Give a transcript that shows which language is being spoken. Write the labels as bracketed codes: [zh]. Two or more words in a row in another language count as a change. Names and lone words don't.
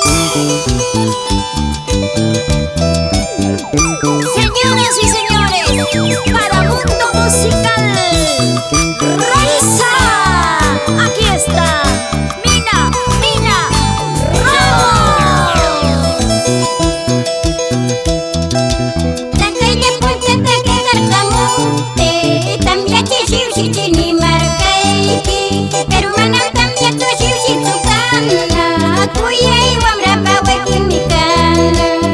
[es] Señoras y señores, para Mundo Musical, Raiza, aquí está, Mina Ramos. [qu] Takayla puntata kakarkamunte, tamyachi shiwshichini markayki, pero manam tamyatu shiwshitsu kana, kuyay wamrapa wakimi kana.